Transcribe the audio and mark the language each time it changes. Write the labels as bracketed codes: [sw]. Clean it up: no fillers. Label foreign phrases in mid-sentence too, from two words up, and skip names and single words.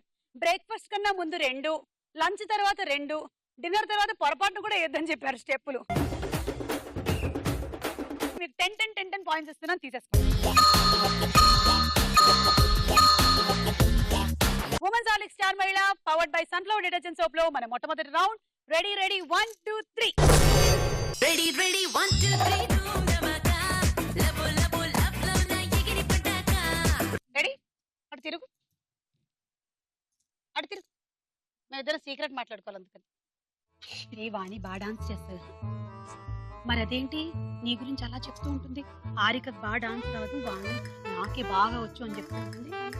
[te] బ్రేక్ఫాస్ట్ కన్నా ముందు 2, లంచ్ తర్వాత 2, డిన్నర్ తర్వాత పొరపాటు కూడా వేద్దని చెప్పారు స్టెప్పులు. మీకు 10 పాయింట్స్ ఇస్తున్నాను, తీసేసుకోండి. ఉమెన్స్ ఆలిక్ స్టార్ మహిళ [en] powered by [te] సన్ఫ్లవర్ డిటర్జెంట్ సోప్ లో మన మొట్టమొదటి రౌండ్. రెడీ 1 2 3. [hi] ready 1 2 3 धूम धमाका लबो लबो लब लो ना [te] ఎగిరి పటాకా రెడీ? అటు తిరుగు, అటు తిరుగు. మేము ఇద్దరు సీక్రెట్ మాట్లాడుకోవాలి, అందుకని. రే వాణి బాగా డాన్స్ చేస్తుంది. మరి అదేంటి నీ గురించి అలా చెప్తూ ఉంటుంది? హారికకు బాగా డాన్స్ రాదు, వాణి నాకే బాగా వచ్చు అని చెప్తూ ఉంటుంది.